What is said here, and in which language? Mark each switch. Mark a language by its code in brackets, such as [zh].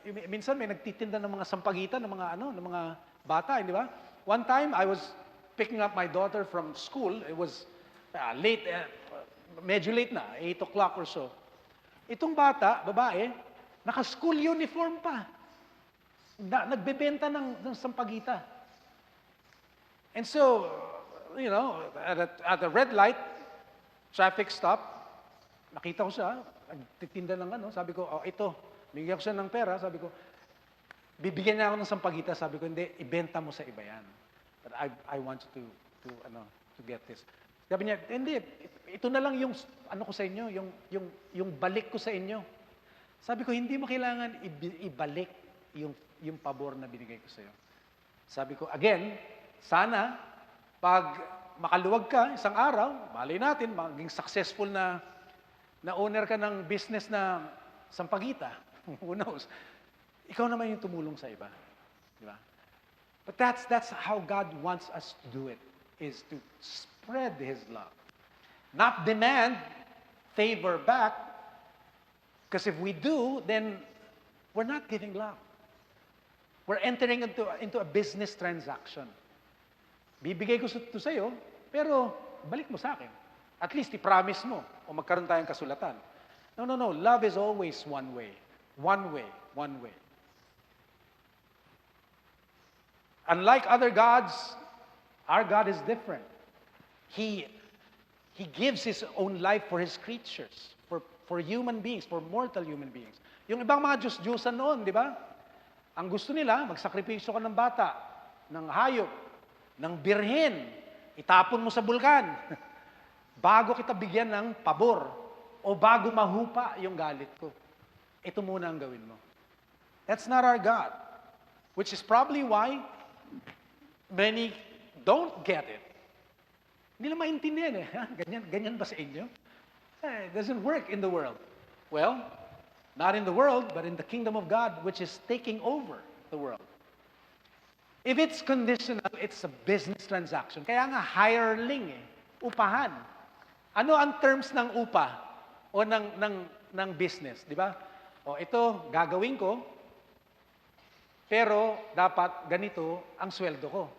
[tl] Minsan may nagtitinda ng mga sampagitan ng mga bata, di ba? [en] One time I was picking up my daughter from school. It was late, [tl] medyo late na, [en] 8 o'clock or so. [tl] Itong bata, babae, naka-school uniform pa. Nagbebenta ng sampagita. [en] And so, you know, at a red light, traffic stop, [tl] nakita ko siya, nagtitinda ng sabi ko, ito, bigyan ko siya ng pera, sabi ko, bibigyan niya ako ng sampagita, sabi ko, hindi, ibenta mo sa iba yan. [en] But I want you to get this. [tl] Sabi niya, hindi, ito na lang yung ko sa inyo, yung balik ko sa inyo. Sabi ko, hindi mo kailangan ibalik yung pabor na binigay ko sa iyo. Sabi ko, again, sana, pag makaluwag ka isang araw, malay natin, maging successful na owner ka ng business na sampagita. [en] Who knows? [tl] Ikaw naman yung tumulong sa iba. Di ba? [en] But that's how God wants us to do it, is to spread His love. Not demand favor back, because if we do, then we're not giving love. We're entering into a business transaction. [tl] Bibigay ko ito sa iyo, pero balik mo sa akin. At least i-promise mo o magkaroon tayong kasulatan. No. [en] Love is always one way. One way. One way. Unlike other gods, our God is different. He gives His own life for His creatures, for human beings, for mortal human beings. [tl] Yung ibang mga Diyos-Diyosan noon, di ba? Ang gusto nila, magsakripisyo ka ng bata, ng hayop, ng birhen, itapon mo sa bulkan, bago kita bigyan ng pabor, o bago mahupa yung galit ko. Ito muna ang gawin mo. [en] That's not our God. Which is probably why many don't get it, [tl] hindi na maintindihan eh. Ha? Ganyan ba sa inyo? [en] It doesn't work in the world. Well, not in the world, but in the kingdom of God, which is taking over the world. If it's conditional, it's a business transaction. [tl] Kaya nga, hireling eh. Upahan. Ano ang terms ng upa o ng business, di ba? O ito, gagawin ko, pero dapat ganito ang sweldo ko.